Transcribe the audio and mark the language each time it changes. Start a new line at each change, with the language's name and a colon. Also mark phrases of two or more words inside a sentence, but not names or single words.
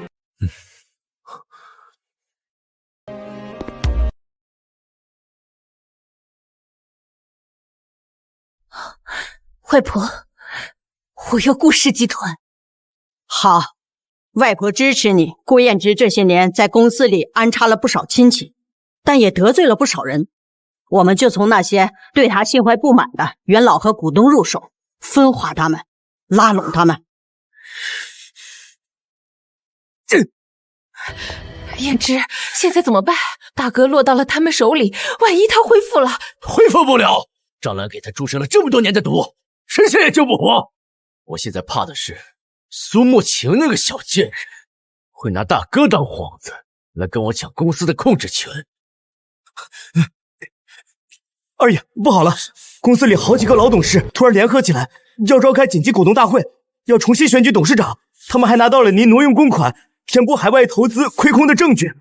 Chinese: 外婆，我要顧氏集團。好，外婆支持你。顧燕之這些年在公司裡安插了不少親戚，但也得罪了不少人。我們就從那些對他心懷不滿的元老和股東入手，分化他們，拉攏他們。燕之，現在怎麼辦？大哥落到了他們手裡，萬一他恢復了？恢復不了，張蘭給他注射了這麼多年的毒，神仙也救不活。我現在怕的是蘇沐晴那個小賤人會拿大哥當幌子來跟我搶公司的控制權。二爺，不好了，公司裡好幾個老董事突然聯合起來，要召開緊急股東大會，要重新選舉董事長。他們還拿到了您挪用公款、填補海外投資虧空的證據。